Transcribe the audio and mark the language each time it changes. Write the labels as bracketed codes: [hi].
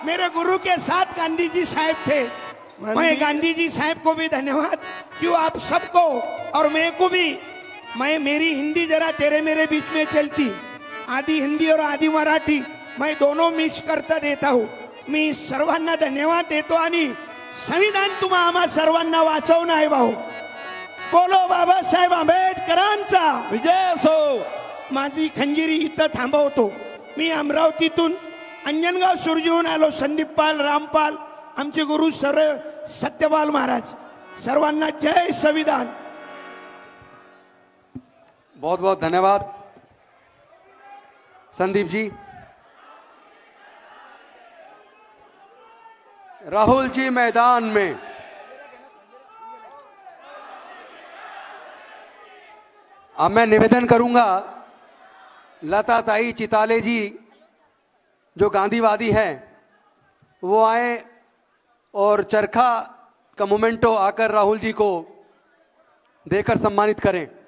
[hi] मेरे गुरु के साथ गांधी जी साहब थे। मैं गांधी जी साहब को भी धन्यवाद, क्यों आप सबको और मैं को भी। मेरी हिंदी जरा तेरे मेरे बीच में चलती, आधी हिंदी और आधी मराठी, मैं दोनों मिक्स करता देता हूँ। [mr] मी सर्वांना धन्यवाद देतो आणि संविधान तुम्हा आम्हा सर्वांना वाचवणं आहे भाऊ। बोलो बाबासाहेब आंबेडकरांचा विजय असो। माझी खंजिरी इथं थांबवतो। मी अमरावतीतून अंजनगाव सुरजीहून आलो। संदीप पाल, रामपाल, आमचे गुरु सर सत्यपाल महाराज, सर्वांना जय संविधान। [hi] बहुत बहुत धन्यवाद संदीप जी। राहुल जी मैदान में। अब मैं निवेदन करूंगा लता ताई चिताले जी जो गांधीवादी हैं वो आए और चरखा का मोमेंटो आकर राहुल जी को देकर सम्मानित करें।